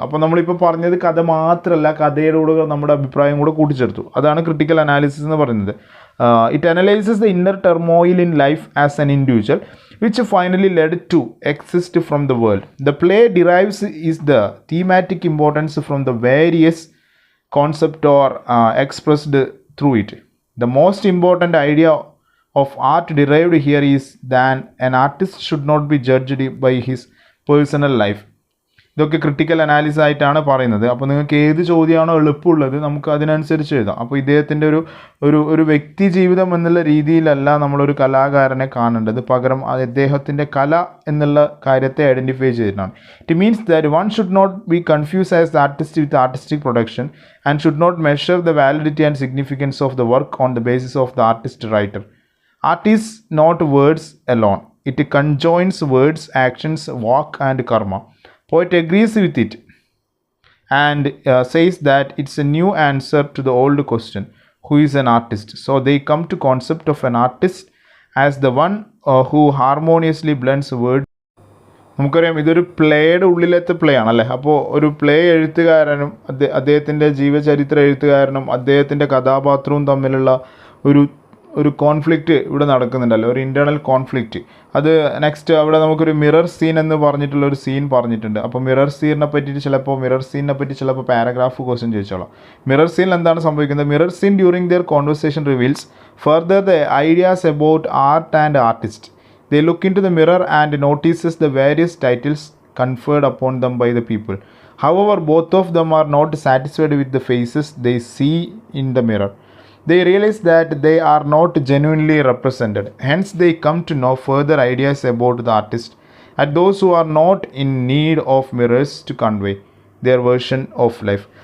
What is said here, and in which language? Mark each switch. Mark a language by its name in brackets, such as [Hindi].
[Malayalam] അപ്പോൾ നമ്മളിപ്പോൾ പറഞ്ഞത് കഥ മാത്രമല്ല, കഥയുടെ കൂടെ നമ്മുടെ അഭിപ്രായം കൂടെ കൂട്ടിച്ചേർത്തു. അതാണ് ക്രിട്ടിക്കൽ അനാലിസിസ് എന്ന് പറയുന്നത്. [English] It analyses the inner turmoil in life as an individual which finally led to exist from the world. The play derives is the thematic importance from the various concept or expressed through it. The most important idea of art derived here is that an artist should not be judged by his personal life. [Malayalam] ഇതൊക്കെ critical analysis ആയിട്ടാണ് പറയുന്നത്. അപ്പോൾ നിങ്ങൾക്ക് ഏത് ചോദ്യമാണോ എളുപ്പമുള്ളത് നമുക്ക് അതിനനുസരിച്ച് എഴുതാം. അപ്പോൾ ഇദ്ദേഹത്തിൻ്റെ ഒരു വ്യക്തി ജീവിതം എന്നുള്ള രീതിയിലല്ല നമ്മളൊരു കലാകാരനെ കാണേണ്ടത്, പകരം അദ്ദേഹത്തിൻ്റെ കല എന്നുള്ള കാര്യത്തെ ഐഡൻറ്റിഫൈ ചെയ്തിട്ടാണ്. [English] It means that one should not be confuse as the artist with artistic production and should not measure the validity and significance of the work on the basis of the artist writer. Art is not words alone, it conjoins words, actions, വാക്ക് and karma. Poet agrees with it and says that it's a new answer to the old question, who is an artist? So they come to concept of an artist as the one who harmoniously blends words. [Malayalam] നമുക്കറിയാം ഇതൊരു പ്ലേയുടെ ഉള്ളിലത്തെ play ആണല്ലേ. അപ്പോൾ ഒരു play എഴുത്തുകാരനും അദ്ദേഹത്തിൻ്റെ ജീവചരിത്ര എഴുത്തുകാരനും അദ്ദേഹത്തിൻ്റെ കഥാപാത്രവും തമ്മിലുള്ള ഒരു കോൺഫ്ലിക്റ്റ് ഇവിടെ നടക്കുന്നുണ്ടല്ലോ, ഒരു ഇൻറ്റേർണൽ കോൺഫ്ലിക്റ്റ്. അത് നെക്സ്റ്റ് അവിടെ നമുക്കൊരു മിറർ സീൻ എന്ന് പറഞ്ഞിട്ടുള്ള ഒരു സീൻ പറഞ്ഞിട്ടുണ്ട്. അപ്പോൾ മിറർ സീനിനെ പറ്റി ചിലപ്പോൾ പാരഗ്രാഫ് ക്വസ്റ്റ്യൻ ചോദിച്ചോളാം. മിറർ സീനിൽ എന്താണ് സംഭവിക്കുന്നത്? [English] Mirror scene during their conversation reveals further the ideas about art and artist. They look into the mirror and notices the various titles conferred upon them by the people. However, both of them are not satisfied with the faces they see in the mirror. They realize that they are not genuinely represented. Hence, they come to know further ideas about the artist and those who are not in need of mirrors to convey their version of life.